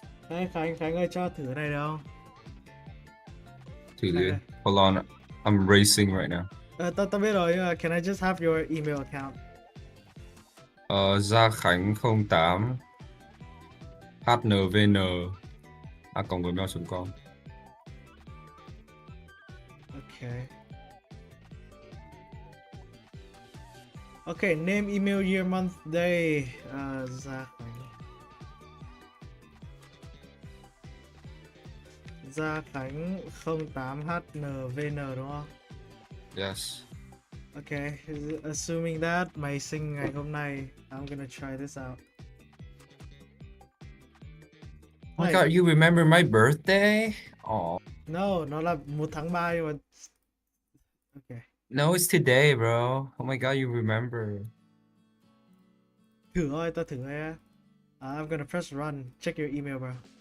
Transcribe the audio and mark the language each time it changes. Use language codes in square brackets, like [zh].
[vi] Đây Khánh ơi cho thử cái này được không? Thử đi. [en] Hold on, I'm racing right now. [vi] Tao biết rồi nhưng mà [en] can I just have your email account? Gia Khánh 08 HNVN @gmail.com. Okay. Okay, name, email, year, month, day. Gia Khánh. [vi] Gia Khánh 08HNVN đúng không? [en] Yes. Okay, assuming that [vi] mày sinh ngày hôm nay, [en] I'm gonna try this out. Oh my god, you remember my birthday? Oh. [vi] No, nó là 1 tháng 3 nhưng mà... Okay. [en] No, it's today, bro. Oh my god, you remember. [vi] Thử thôi, tao thử thôi. [en] I'm gonna press run. Check your email, bro.